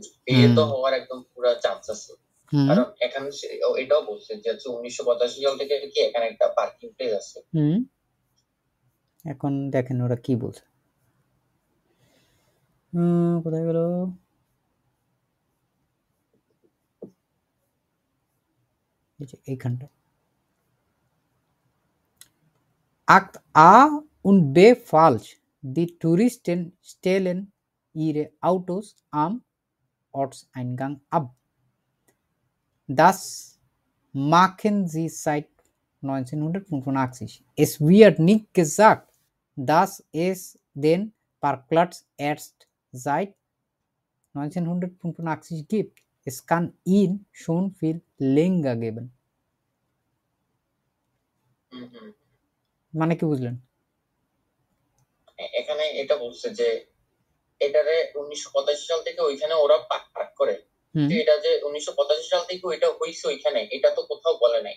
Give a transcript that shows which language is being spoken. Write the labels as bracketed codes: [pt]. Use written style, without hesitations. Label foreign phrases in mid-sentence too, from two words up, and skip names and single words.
[bn] বে তো হওয়ার একদম পুরো চান্স আছে, কারণ এখানে এটাও বলছে যে 1985 সাল থেকে কি এখানে একটা পার্কিং প্লেস আছে। এখন দেখেন ওরা কি বলছে। কোথায় গেল? [de] এইখানটা Act A und B falsch. Die Touristen stellen ihre Autos am Ortseingang ab. Das machen sie seit 1985. Es wird nicht gesagt, dass es den Parkplatz erst seit 1985 gibt. Es kann ihn schon viel länger geben. [bn] মানে কি বুঝলেন? এখানে এটা বলছে যে এটারে 1985 সাল থেকে ওইখানে ওরা পার্ক করে, এটা যে 1985 সাল থেকে ওইটা হইছে ওইখানে, এটা তো কোথাও বলে নাই।